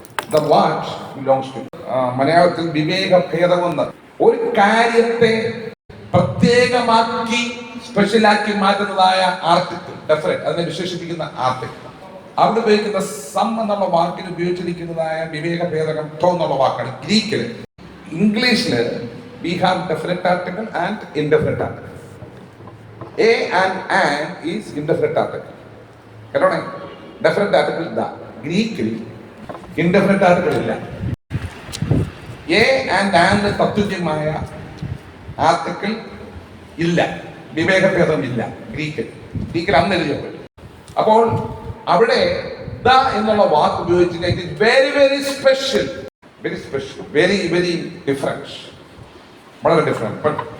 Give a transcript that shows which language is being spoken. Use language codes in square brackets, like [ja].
[en] The watch belongs to. [ml] മലയാളത്തിൽ വിവേകഭേദമെന്ന് ഒരു കാര്യത്തെ പ്രത്യേകമാക്കി സ്പെഷ്യലാക്കി മാറ്റുന്നതായ ആർട്ടിക്കിൾ, ഡെഫിനിറ്റ്, അതിനെ വിശേഷിപ്പിക്കുന്ന ആർട്ടിക്കിൾ. അവിടെ ഉപയോഗിക്കുന്ന സം എന്നുള്ള വാക്കിന് ഉപയോഗിച്ചിരിക്കുന്നതായ വിവേകഭേദകം ടോ എന്നുള്ള വാക്കാണ് ഗ്രീക്കില്. ഇംഗ്ലീഷില് [en] we have definite article and indefinite article. A and is indefinite article. [ml] കേട്ടോണേ, definite article ഇതാ. ഗ്രീക്കിൽ ഇൻഡെഫിനറ്റ് ആർട്ടിക്കിൾ ഇല്ല. എ ആൻഡ് തത്തുല്യമായ ആർട്ടിക്കിൾ ഇല്ല, വിവേകഭേദം ഇല്ല ഗ്രീക്കിൽ അന്ന് എഴുതിയപ്പോൾ. അപ്പോൾ അവിടെ ദ എന്നുള്ള വാക്ക് ഉപയോഗിച്ചിട്ട് [en] very very special, very very different, [ml] വളരെ ഡിഫറൻറ്റ്.